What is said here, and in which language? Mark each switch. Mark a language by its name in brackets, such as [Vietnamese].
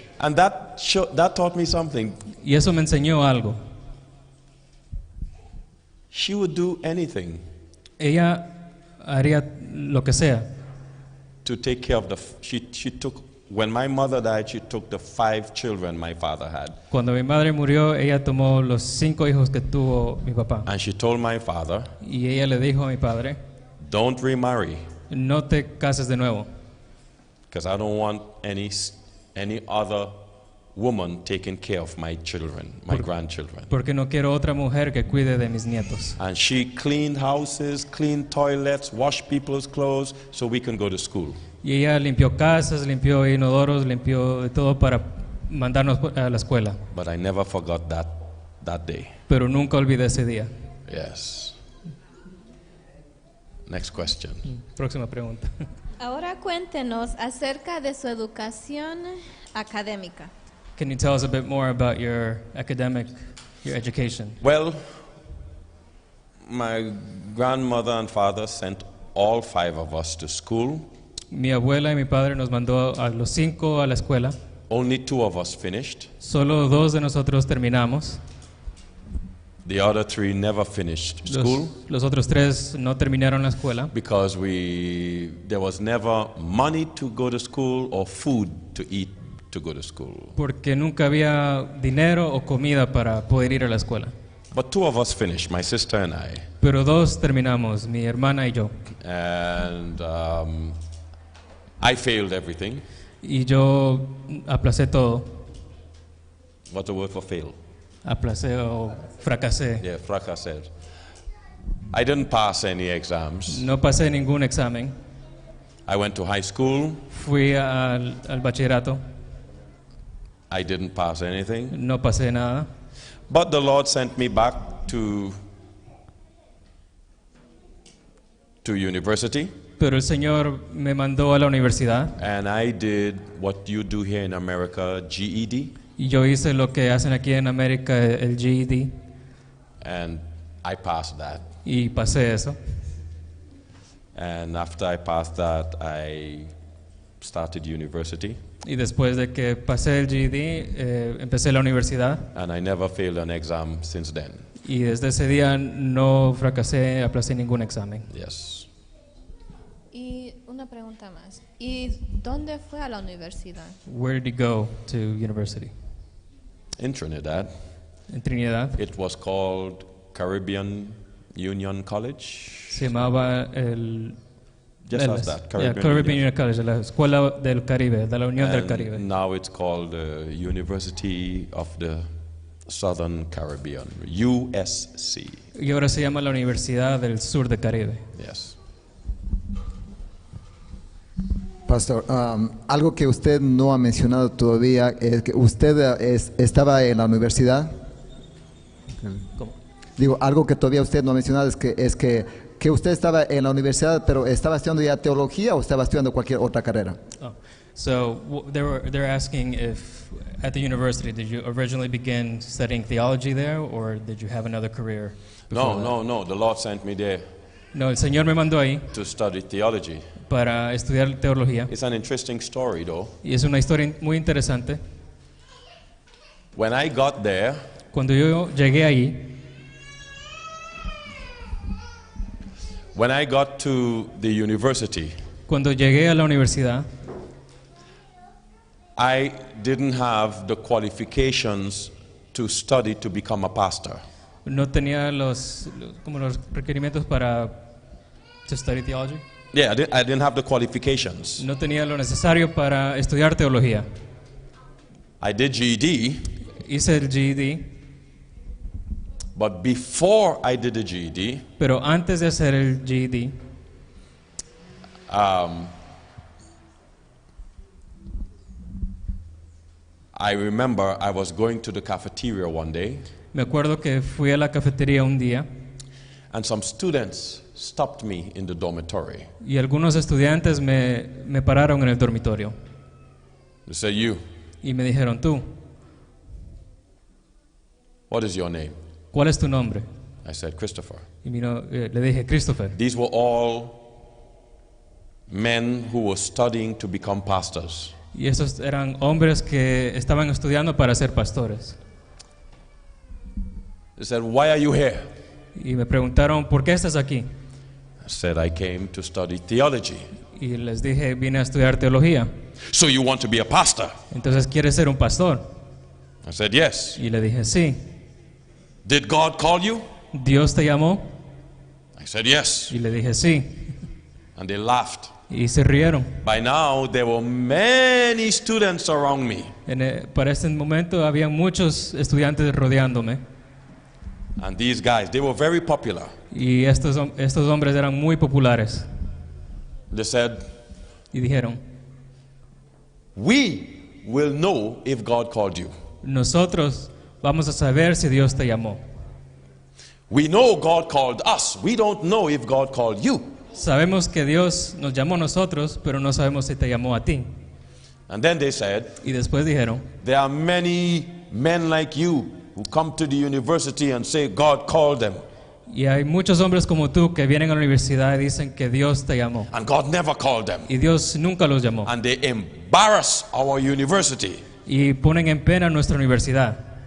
[English] And that taught me something. [Spanish] Y eso me enseñó algo. [English] She would do anything [Spanish] Ella haría lo que sea [English] to take care of she took, when my mother died, she took the 5 children my father had. [Spanish] Cuando mi madre murió, ella tomó los 5 hijos que tuvo mi papá. [English] And she told my father, [Spanish] Y ella le dijo a mi padre, [English] don't remarry, [Spanish] no te cases de nuevo, [English] because I don't want any other woman taking care of my children, my grandchildren. [Spanish] porque no quiero otra mujer que cuide de mis nietos. [English] And she cleaned houses, cleaned toilets, washed people's clothes so we can go to school. [Spanish] Y ella limpió casas, limpió inodoros, limpió de todo para mandarnos a la escuela. [English] But I never forgot that day. [Spanish] Pero nunca olvidé ese día. [English] Yes. Next question. [Spanish] Próxima pregunta. Ahora cuéntenos acerca de su educación académica. [English] Can you tell us a bit more about your education? Well, my grandmother and father sent all 5 of us to school. [Spanish] Mi abuela y mi padre nos mandó a los 5 a la escuela. [English] Only 2 of us finished. [Spanish] Solo 2 de nosotros terminamos. [English] The other 3 never finished school [Spanish] Los otros 3 no terminaron la escuela [English] because there was never money to go to school or food to eat to go to school. [Spanish] porque nunca había dinero o comida para poder ir a la escuela. [English] But 2 of us finished, my sister and I. [Spanish] Pero 2 terminamos, mi hermana y yo. [English] And I failed everything. [Spanish] Y yo aplacé todo. [English] What's the word for fail? [Spanish] Aplacé o fracasé. [English] Yeah, fracasé. I didn't pass any exams. [Spanish] No pasé ningún examen. [English] I went to high school. [Spanish] Fui al bachillerato. [English] I didn't pass anything. [Spanish] No pasé nada. [English] But the Lord sent me back to university. [Spanish] Pero el Señor me mandó a la universidad. [English] And I did what you do here in America, GED. [Spanish] Y yo hice lo que hacen aquí en América, el GED. [English] And I passed that. [Spanish] Y pasé eso. [English] And after I passed that, I started university. [Spanish] Y después de que pasé el GED, empecé la universidad. [English] And I never failed an exam since then. [Spanish] Y desde ese día no fracasé, aplacé ningún examen. [English] Yes. [Spanish] Y una pregunta más. ¿Y dónde fue a la universidad? [English] Where did you go to university? In Trinidad. [Spanish] En Trinidad. [English] It was called Caribbean Union College. [Spanish] Se llamaba el [English] Just as that, [Spanish] Caribbean Union College, la Escuela del Caribe, de la Unión del Caribe. [English] Now it's called University of the Southern Caribbean, USC. [Spanish] Y ahora se llama la Universidad del Sur del Caribe. [English] Yes. [Spanish] Pastor, algo que usted no ha mencionado todavía es que usted estaba en la universidad. ¿Cómo? Digo, algo que todavía usted no ha mencionado es que usted estaba en la universidad, pero ¿estaba estudiando ya teología o estaba estudiando cualquier otra carrera? Oh. [English] So they're asking if at the university did you originally begin studying theology there, or did you have another career? No. The Lord sent me there [Spanish] No, el Señor me mandó ahí [English] to study theology. [Spanish] para estudiar teología. [English] It's an interesting story, though. [Spanish] Y es una historia muy interesante. [English] When I got there, [Spanish] Cuando yo llegué ahí, [English] when I got to the university, [Spanish] cuando llegué a la universidad, [English] I didn't have the qualifications to study to become a pastor. [Spanish] no tenía los requerimientos para [English] to study theology. Yeah, I didn't have the qualifications. [Spanish] No tenía lo necesario para estudiar teología. [English] I did GED, [Spanish] Hice el GED, [English] but before I did the GED, [Spanish] pero antes de hacer el GED, [English] I remember I was going to the cafeteria one day, [Spanish] me acuerdo que fui a la cafetería un día [English] and some students stopped me in the dormitory. [Spanish] y algunos estudiantes me pararon en el dormitorio [English] They said, "You, [Spanish] y me dijeron, tú, [English] what is your name?" [Spanish] ¿cuál es tu nombre? [English] I said, "Christopher." [Spanish] Y le dije, Christopher. [English] These were all men who were studying to become pastors. [Spanish] Y esos eran hombres que estaban estudiando para ser pastores. [English] They said, "Why are you here?" [Spanish] Y me preguntaron, ¿por qué estás aquí? [English] I said, "I came to study theology." [Spanish] Y Y les dije, vine a estudiar teología. [English] So you want to be a pastor? [Spanish] Entonces, ¿quieres ser un pastor? [English] I said, yes. [Spanish] Y le dije, sí. [English] Did God call you? [Spanish] ¿Dios te llamó? [English] I said, yes. [Spanish] Y le dije, sí. [English] And they laughed. [Spanish] Y se rieron. [English] By now, there were many students around me. [Spanish] Para este momento había muchos estudiantes rodeándome. [English] And these guys, they were very popular. [Spanish] Y estos hombres eran muy populares. [English] They said, [Spanish] Y dijeron, [English] we will know if God called you. [Spanish] nosotros vamos a saber si Dios te llamó. [English] We know God called us. We don't know if God called you. [Spanish] Sabemos que Dios nos llamó a nosotros, pero no sabemos si te llamó a ti. [English] And then they said, [Spanish] Y después dijeron, [English] there are many men like you who come to the university and say God called them. [Spanish] y hay muchos hombres como tú que vienen a la universidad y dicen que Dios te llamó. [English] And God never called them. [Spanish] Y Dios nunca los llamó. [English] And they embarrass our university. [Spanish] Y ponen en pena nuestra universidad.